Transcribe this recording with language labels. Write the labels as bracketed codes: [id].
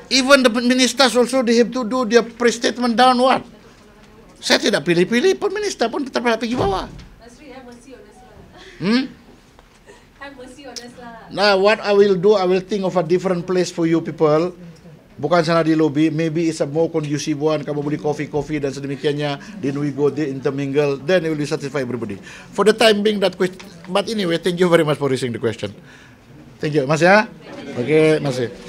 [en] Even the ministers also, they have to do their pre-statement down what? [ms] Saya tidak pilih-pilih pun minister pun tetap pergi bawah. [en] Nasri, have mercy on us lah. Have mercy on us lah. Now what I will do, I will think of a different place for you people. [ms] Bukan sana di lobby, [en] maybe it's a more conducive one. [ms] Kamu beli coffee dan sedemikiannya. [en] Then we go there intermingle. Then it will be satisfy everybody. For the time being that question. But anyway, thank you very much for raising the question. Thank you, Mas ya. Okay, Mas.